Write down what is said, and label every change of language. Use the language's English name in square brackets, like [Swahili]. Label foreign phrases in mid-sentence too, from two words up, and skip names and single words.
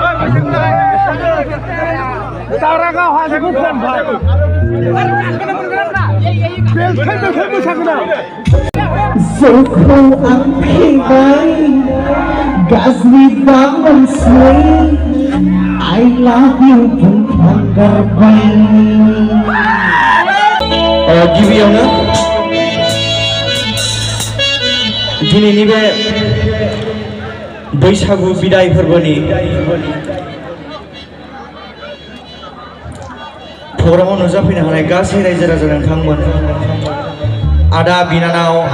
[Bodo] दारागाव हाजोखौ खनबाय बेलखाय मोसागोन आं जोंखौ आं फैबाय गाज्रि दामोनसै [English] I love you [Bodo] बुंफ्लांगारबाय गिबियावनो दिनैनि बे बैसागु बिदाय फोरबोनि प्रग्रामाव नुजाफैनो हानाय गासै रायजो राजा नोंथांमोन आदा बिनानाव